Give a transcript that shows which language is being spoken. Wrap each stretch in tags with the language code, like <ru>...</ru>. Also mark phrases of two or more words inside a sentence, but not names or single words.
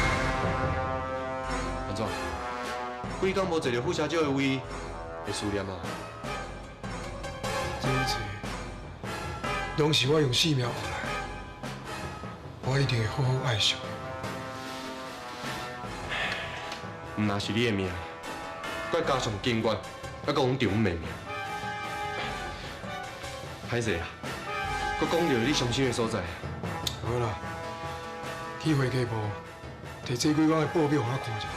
<nan>安怎？几工无坐到副社长的位，会思念啊？这一切拢是我用性命换来的，我一定会好好爱惜。毋那是你的命，佮加上警官，还讲着阮妹命，歹势啊！我讲到你伤心的所在。好啦，去会计部摕这几工的报表互我看者。</nan>